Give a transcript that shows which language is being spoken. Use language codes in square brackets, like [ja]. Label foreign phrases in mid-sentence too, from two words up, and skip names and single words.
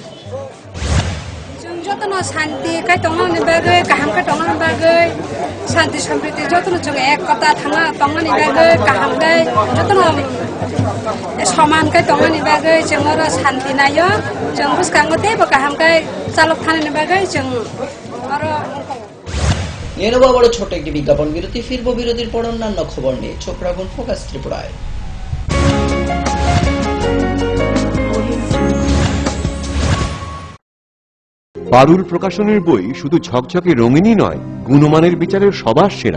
[trp] जों जतन शान्ति काय तंनानि बागै गाहाम काय तंनानि बागै शान्ति सम्प्रीति जतन जों एकता थाङा तंनानि बागै गाहाम काय जतन समानकै तंनानि बागै जों आरो शान्ति नायो जों बुसखाङोते गाहामकै चालक थानानि बागै जों आरो [bn] নিয়ে নেব বড় ছোট একটি বিজ্ঞাপন বিরতি। ফিরবো বিরতির পর অন্যান্য খবর নিয়ে। চোখ রাখুন ফোকাস ত্রিপুরায়। পারুল প্রকাশনের বই শুধু ঝকঝকে রঙিনই নয়, গুণমানের বিচারের সবার সেরা।